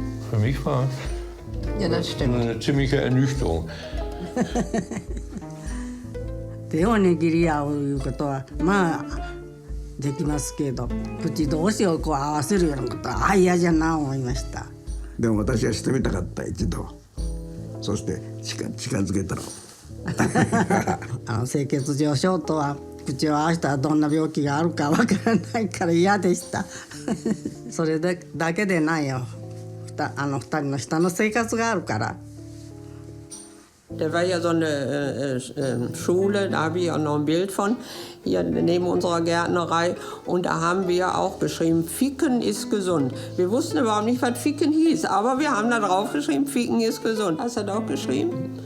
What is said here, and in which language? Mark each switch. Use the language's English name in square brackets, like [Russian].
[German] Für mich war es eine ziemliche Ernüchterung. [Japanese] 手を握り合ういうことはまあできますけど、口同士をこう合わせるようなことは嫌じゃな思いました。でも私はしてみたかった、一度。そして近づけたの。清潔上ショートは口を合わせたらどんな病気があるかわからないから嫌でした。それだけでないよ。二人の下の生活があるから。 [German] Da war ja so eine Schule, da habe ich auch noch ein Bild von, hier neben unserer Gärtnerei. Und da haben wir auch geschrieben, Ficken ist gesund. Wir wussten überhaupt nicht, was Ficken hieß, aber wir haben da drauf geschrieben, Ficken ist gesund. Hast du das auch geschrieben?